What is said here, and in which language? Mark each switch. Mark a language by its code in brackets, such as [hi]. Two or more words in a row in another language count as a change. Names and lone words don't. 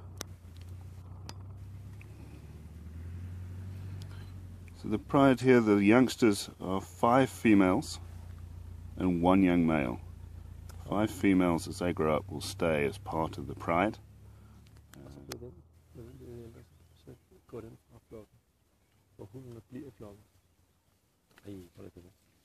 [en] So the pride here, the youngsters are 5 females and 1 young male. 5 females as they grow up will stay as part of the pride. [da] Gå den fra flokken, hvor hundene bliver i flokken. Ej, hvor er det godt.